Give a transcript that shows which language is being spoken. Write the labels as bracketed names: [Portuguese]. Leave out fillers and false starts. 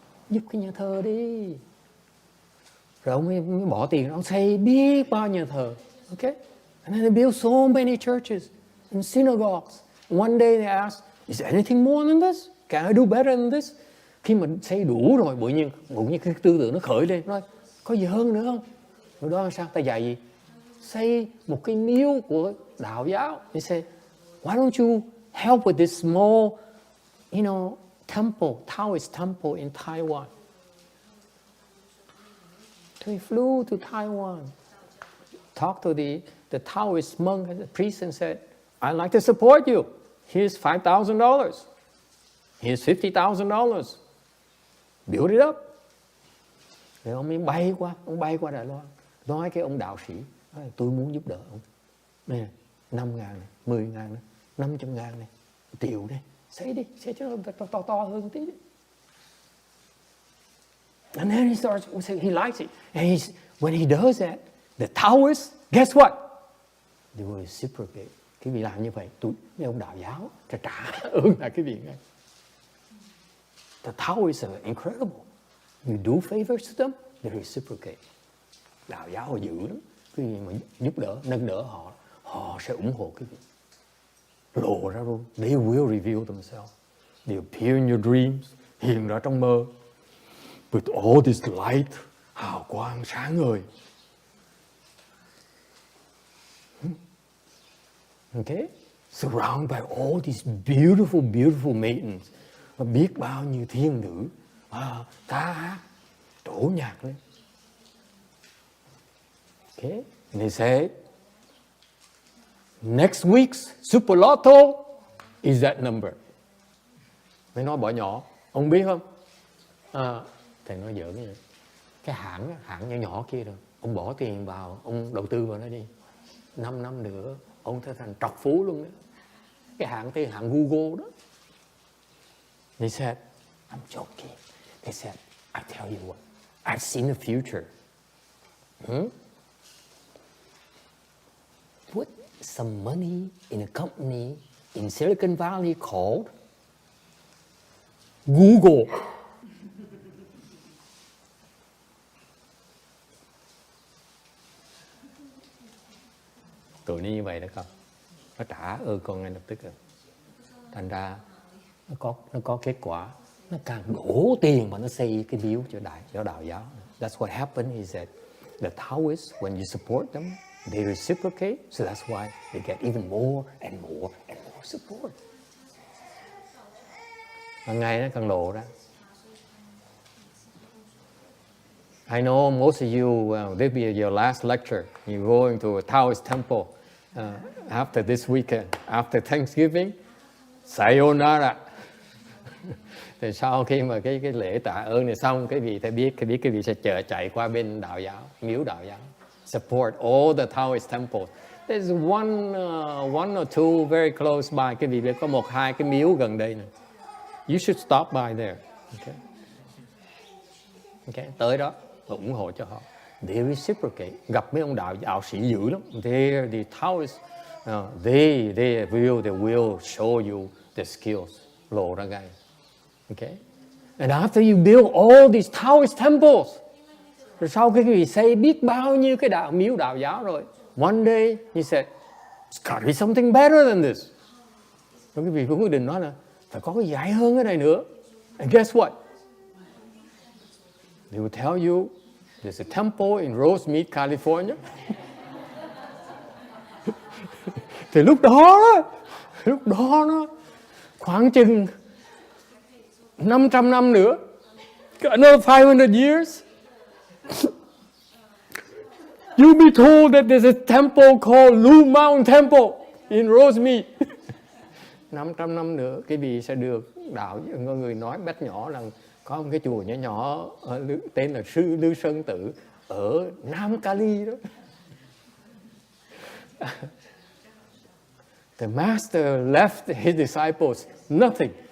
[Vietnamese] Giúp cái nhà thờ đi. Rồi ông mới bỏ tiền, ông xây biết bao nhà thờ. [English] Okay? And then they build so many churches and synagogues. One day they ask, is there anything more than this? Can I do better than this? [Vietnamese] Khi mà xây đủ rồi, bỗng nhiên cái tư tưởng nó khởi lên, nói có gì hơn nữa không? Rồi đó sao? Ta dạy gì? Xây một cái miếu của đạo giáo. [English] They say, why don't you help with this small, temple, Taoist temple in Taiwan? So he flew to Taiwan, talked to the Taoist monk and the priest and said, I'd like to support you. Here's $5,000. Here's $50,000. Build it up. [Vietnamese] Rồi ông ấy bay qua Đài Loan, nói cái ông đạo sĩ, tôi muốn giúp đỡ ông. Này, 5.000 này, 10.000 này, 500.000 này, 1 triệu này, xây cho nó to hơn một tí đi. [English] And then he likes it. And when he does that, the Taoists, guess what? They will reciprocate. [Vietnamese] Cái vị làm như vậy, mấy ông đạo giáo trả ơn lại cái vị ngay. [English] The Taoists are incredible. You do favors to them, they reciprocate. [Vietnamese] Đạo giáo họ dữ lắm. Cái gì mà giúp đỡ, nâng đỡ họ sẽ ủng hộ cái vị. Lộ ra luôn. [English] They will reveal themselves. They appear in your dreams, [Vietnamese] hiện ra trong mơ. [English] With all this light, [Vietnamese] hào quang sáng ngời. [English] Okay? Surrounded by all these beautiful maidens. [Vietnamese] Và biết bao nhiêu thiên nữ ca hát, trổ nhạc lên. [English] Okay? And they said, next week's Super Lotto is that number. [Vietnamese] Mới nói bỏ nhỏ, ông biết không? Thầy nói giỡn vậy. Cái hãng nhỏ kia rồi, ông bỏ tiền vào, ông đầu tư vào nó đi. 5 năm nữa, ông trở thành trọc phú luôn đó. Cái hãng Google đó. [English] They said, I'm joking. They said, I tell you what, I've seen the future. Put some money in a company in Silicon Valley called Google. [Vietnamese] Tụi nó như vậy đó không? Nó trả con ngay lập tức rồi. Thành ra nó có kết quả. Nó càng đổ tiền mà nó xây cái miếu cho đạo giáo. [English] That's what happened is that the Taoists, when you support them, they reciprocate. So that's why they get even more and more and more support. [Vietnamese] Hàng ngày nó càng lộ ra. [English] I know most of you, this will be your last lecture. You're going to a Taoist temple after this weekend, after Thanksgiving. [Japanese] Sayonara. [Vietnamese] Thì sau khi mà cái lễ tạ ơn này xong, cái vị sẽ biết cái vị sẽ chạy qua bên đạo giáo, miếu đạo giáo. [English] support all the Taoist temples. There's one or two very close by. [Vietnamese] Cái vị có một hai cái miếu gần đây này. [English] You should stop by there. [Vietnamese] Okay. Okay. Tới đó và ủng hộ cho họ. [English] They reciprocate. [Vietnamese] Gặp mấy ông đạo sĩ dữ lắm. [English] They're the Taoist. They will show you the skills. [Vietnamese] Lộ ra gai. [English] Okay. And after you build all these Taoist temples, [Vietnamese] rồi sau khi quý vị xây biết bao nhiêu cái miếu đạo giáo rồi, [English] one day he said, it's got to be something better than this. [Vietnamese] Rồi quý vị cũng quyết định nói là phải có cái dạy hơn cái này nữa. [English] And guess what? They will tell you there's a temple in Rosemead, California. [Vietnamese] Thì lúc đó nó khoảng chừng 500 năm nữa, [English] another 500 years, you'll be told that there's a temple called Blue Mountain Temple in Rosemead. [Vietnamese] 500 năm nữa, cái vị sẽ được đạo người nói bét nhỏ là có một cái chùa nhỏ tên là Sư Lư Sơn Tự ở Nam Cali đó. [English] The master left his disciples nothing.